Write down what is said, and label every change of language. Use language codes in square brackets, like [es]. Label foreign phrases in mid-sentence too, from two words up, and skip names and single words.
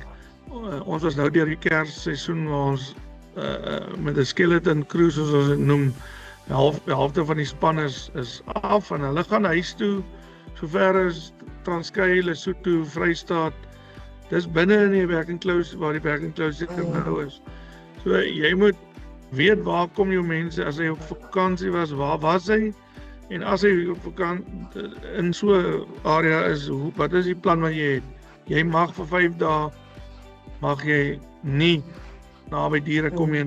[af] Ons was nou deur die Kersseisoen waar ons met 'n [en] skeleton crew, [af] soos ons dit noem, die helfte van die span is af en hulle gaan huis toe, sover as Transkei, Lesotho, Vrystaat. Dis binne in die [en] working close, [af] waar die [en] working close [af] nou is. So jy moet weet waar kom jou mense, as hy op vakansie was, waar was hy? En as hy op vakansie in so 'n area is, wat is die plan wat jy het? Jy mag vir 5 dae, mag jy nie naby diere kom nie.